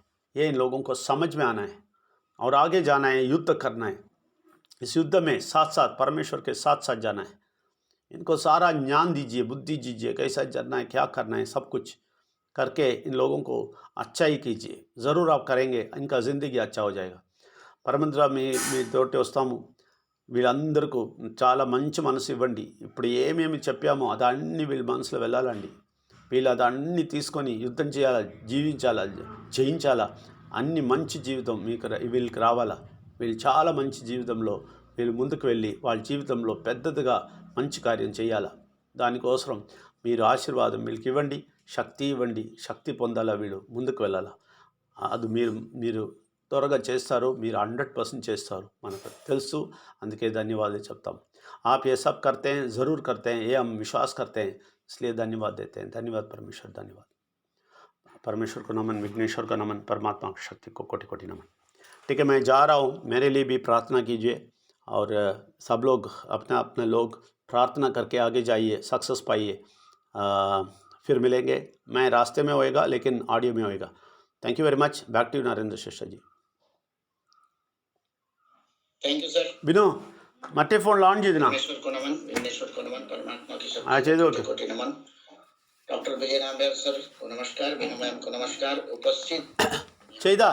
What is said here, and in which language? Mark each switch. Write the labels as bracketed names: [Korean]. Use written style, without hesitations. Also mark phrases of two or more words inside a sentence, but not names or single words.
[Hindi] ये इन लोगों को समझ में आना है और आगे जाना है, युद्ध करना है. इस युद्ध में साथ साथ परमेश्वर के साथ साथ जाना है. इनको सारा ज्ञान दीजिए, बुद्धि दीजिए, कैसा जाना है, क्या करना है, सब कुछ करके इन लोगों को अच्छा ही कीजिए. ज़रूर आप करेंगे, इनका ज़िंदगी अच्छा हो जाएगा. [Telugu] పరమంతుడా, మీ తోటి వస్తాము. వీళ్ళందరికీ చాలా మంచి మనసు ఇవ్వండి. ఇప్పుడు ఏమేమి చెప్పామో అదన్నీ వీళ్ళ మనసులో వెళ్ళాలండి. వీళ్ళు అదన్నీ తీసుకొని యుద్ధం చేయాలా, జీవించాలా, జయించాలా. అన్ని మంచి జీవితం వీళ్ళకి రావాలా. వీళ్ళు చాలా మంచి జీవితంలో వీళ్ళు ముందుకు వెళ్ళి వాళ్ళ జీవితంలో పెద్దదిగా మంచి కార్యం చేయాలా. దానికోసం మీరు ఆశీర్వాదం వీళ్ళకి ఇవ్వండి, శక్తి ఇవ్వండి. శక్తి పొందాలా, వీళ్ళు ముందుకు వెళ్ళాలా. అది మీరు త్వరగా చేస్తారు. మీరు 100% చేస్తారు, మనకు తెలుసు. అందుకే ధన్యవాదాలు చెప్తాం. [Hindi] आप ये सब करते हैं, ज़रूर करते हैं, ये हम विश्वास करते हैं, इसलिए धन्यवाद देते हैं. धन्यवाद परमेश्वर, धन्यवाद. परमेश्वर को नमन, विघ्नेश्वर को नमन, परमात्मा की शक्ति को कोटि कोटि नमन. ठीक है, मैं जा रहा हूँ. मेरे लिए भी प्रार्थना कीजिए और सब लोग अपना अपना लोग प्रार्थना करके आगे जाइए, सक्सेस पाइए. फिर मिलेंगे. मैं रास्ते में होएगा, लेकिन ऑडियो में होएगा. [English] Thank you very much. Back to नरेंद्र श्रेष्ठ जी. Thank you sir. विनो मट्टे फोन लॉन्च చేదినా. [Hindi] విఘ్నేశ్వర్ को नमन, विघ्नेश्वर को नमन, परमात्मा की शक्ति हाँ, चाहिए को कोटि नमन. डॉक्टर विजय नाम्बियार सर को नमस्कार, विनू मैम को नमस्कार. उपस्थित [Punjabi] चाहिदा